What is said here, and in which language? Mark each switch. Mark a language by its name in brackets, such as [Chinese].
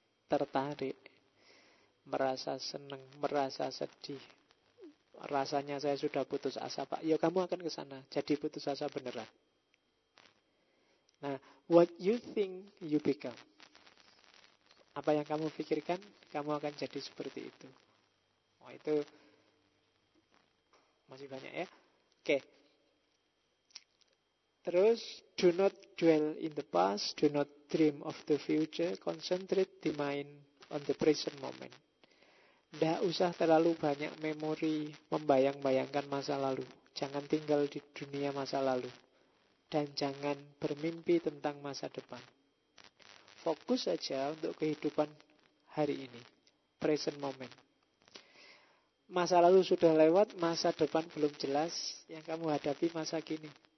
[Indonesian] Tertarik, merasa senang, merasa sedih, rasanya saya sudah putus asa pak, ya kamu akan kesana, jadi putus asa beneran. Nah, [English] what you think you become, [Indonesian] apa yang kamu pikirkan, kamu akan jadi seperti itu. Oh itu, masih banyak ya, oke. [English] Terus, do not dwell in the past, do not dream of the future, concentrate the mind on the present moment. [Indonesian] Tidak usah terlalu banyak memori membayang-bayangkan masa lalu. Jangan tinggal di dunia masa lalu. Dan jangan bermimpi tentang masa depan. Fokus saja untuk kehidupan hari ini, [English] present moment. [Indonesian] Masa lalu sudah lewat, masa depan belum jelas, yang kamu hadapi masa kini.